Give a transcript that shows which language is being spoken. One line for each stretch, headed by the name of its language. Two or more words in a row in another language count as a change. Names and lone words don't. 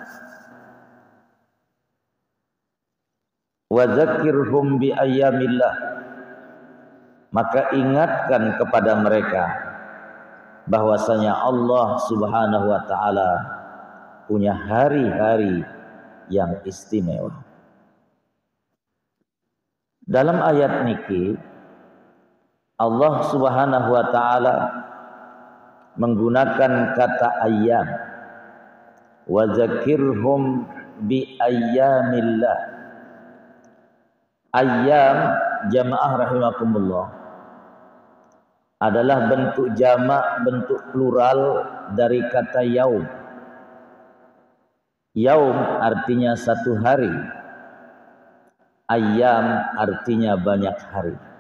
Arabic: Wa dzakirhum bi ayyamillah,
Indonesian: maka ingatkan kepada mereka bahwasanya Allah
Arabic: Subhanahu wa taala
Indonesian: punya hari-hari yang istimewa. Dalam ayat niki Allah
Arabic: Subhanahu wa taala
Indonesian: menggunakan kata ayyam.
Arabic: Wa dzakirhum bi ayyamillah.
Indonesian: Ayyam
Arabic: jamaah rahimakumullah
Indonesian: adalah bentuk jamak, bentuk plural dari kata yaum. Yaum artinya satu hari, ayyam artinya banyak hari.